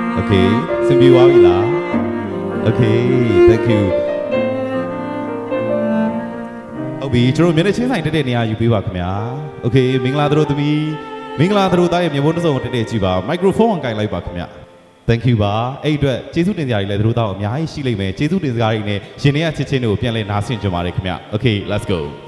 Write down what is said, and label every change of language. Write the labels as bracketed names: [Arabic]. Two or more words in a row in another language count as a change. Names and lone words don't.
[Burmese] Okay စင်ပြေသွားပြီလား [English] Okay thank you [Burmese] ဟုတ်ပြီကျွန်တော်မျက်နှာချင်းဆိုင်တက်တဲ့နေရာယူပေးပါခင်ဗျာ Okay မင်္ဂလာတို့သမီးမင်္ဂလာတို့သားရဲ့မျက်နှာတစ်စုံတက်တဲ့ကြည့်ပါ microphone ကိုင်လိုက်ပါခင်ဗျာ [English] Thank you [Burmese] ပါအဲ့အတွက်ကျေးဇူးတင်စရာတွေလည်းတို့သားအများကြီးရှိလိမ့်မယ်ကျေးဇူးတင်စကားတွေနဲ့ရှင်တွေကချစ်ချင်းတွေကိုပြန်လဲနားဆင်ကြပါတယ်ခင်ဗျာ [English] Okay let's go